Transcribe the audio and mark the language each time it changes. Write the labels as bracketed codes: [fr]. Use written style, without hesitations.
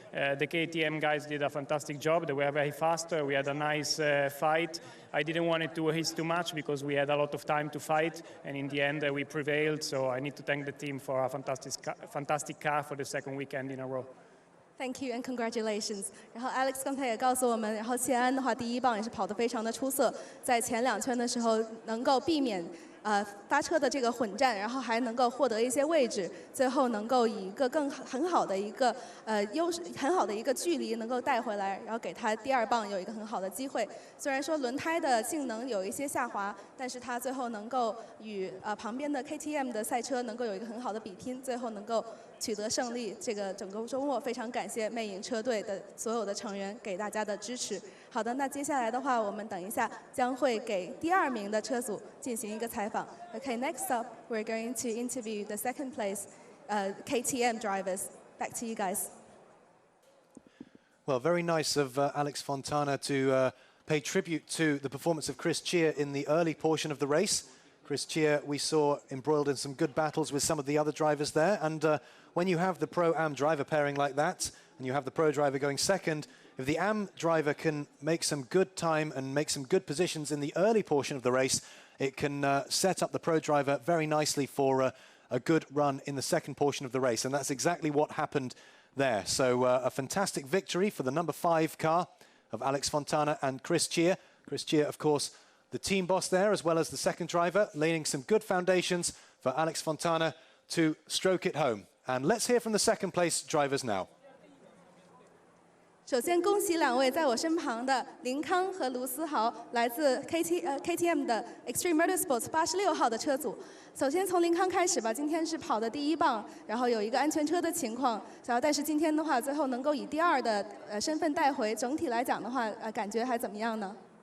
[en] The KTM guys did a fantastic job. They were very fast. We had a nice fight. I didn't want it to race too much because we had a lot of time to fight, and in the end we prevailed. So I need to thank the team for a fantastic car for the second weekend in a row. Thank you and congratulations. [zh] 然后 Alex 刚才也告诉我们，然后谢安的话第1棒也是跑得非常的出色，在前2圈的时候能够避免发车的这个混战，然后还能够获得一些位置，最后能够以一个很好的一个很好的一个距离能够带回来，然后给他第2棒有一个很好的机会。虽然说轮胎的性能有一些下滑，但是他最后能够与旁边的 KTM 的赛车能够有一个很好的比拼，最后能够取得胜利。这个整个周末非常感谢魅影车队的所有的成员给大家的支持。好的，那接下来的话，我们等一下将会给第2名的车组进行一个采访。 [en] Okay, next up, we're going to interview the second place KTM drivers. Back to you guys. Well, very nice of Alex Fontana to pay tribute to the performance of Chris Cheer in the early portion of the race. Chris Cheer, we saw embroiled in some good battles with some of the other drivers there. And when you have the Pro-Am driver pairing like that, and you have the Pro driver going second, if the Am driver can make some good time and make some good positions in the early portion of the race, it can set up the Pro driver very nicely for a good run in the second portion of the race. And that's exactly what happened there. So a fantastic victory for the number 5 car of Alex Fontana and Chris Cheer. Chris Cheer, of course, the team boss there, as well as the second driver, laying some good foundations for Alex Fontana to stroke it home. And let's hear from the second place drivers now. [zh] 首先，恭喜2位在我身旁的林康和卢思豪，来自 KTM 的 Extreme Motorsport 86号的车组。首先从林康开始吧，今天是跑的第1棒，然后有一个安全车的情况，然后但是今天的话，最后能够以第2的身份带回，整体来讲的话，感觉还怎么样呢？